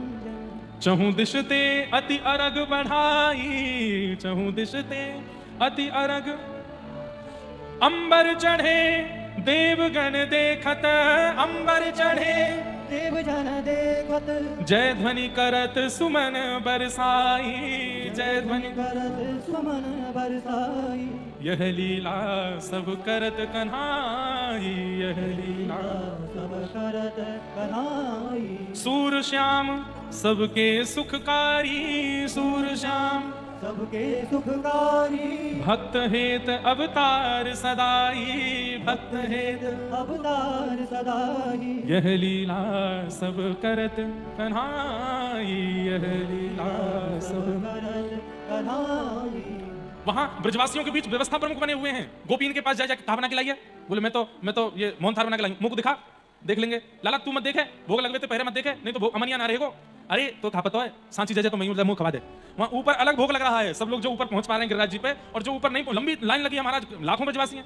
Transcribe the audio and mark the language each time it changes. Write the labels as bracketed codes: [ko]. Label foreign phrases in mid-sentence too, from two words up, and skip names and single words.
[bra] चहु दिशते अति अरग बढ़ाई, चहु दिशते अति अरग, अंबर चढ़े देवगण देखत, अंबर चढ़े देवजन देखत, जय ध्वनि करत सुमन बरसाई, जय ध्वनि करत सुमन बरसाई, यह लीला सब करत कन्हाई, यह लीला सब करत कन्हाई, सूर श्याम सबके सुखकारी, सूर श्याम सबके सुखकारी, भक्त हेत अवतार सदाई, भक्त हेत अवतार सदाई, यह लीला सब करत कन्हाई, यह लीला सब करत कन्हाई। [hi] वहां ब्रजवासियों के बीच व्यवस्था प्रमुख बने हुए हैं। गोपीन के पास जाए जाके कहा बना के लाइए, बोले मैं तो ये मोहन थाल बना के लाई, मुंह को दिखा, देख लेंगे। [bra] लाला तू मत देखे, भोग लगवे तो पहले मत देखे, नहीं तो भोग अमनिया ना रहेगो। अरे तो खा पता है सांची जैसे तो मैं मुंह खवा दे। [hi] वहां ऊपर अलग भोग लग रहा है, सब लोग जो ऊपर पहुंच पा रहे हैं गिरिराज जी पे, और जो ऊपर नहीं, लंबी लाइन लगी है महाराज, लाखों ब्रजवासी हैं।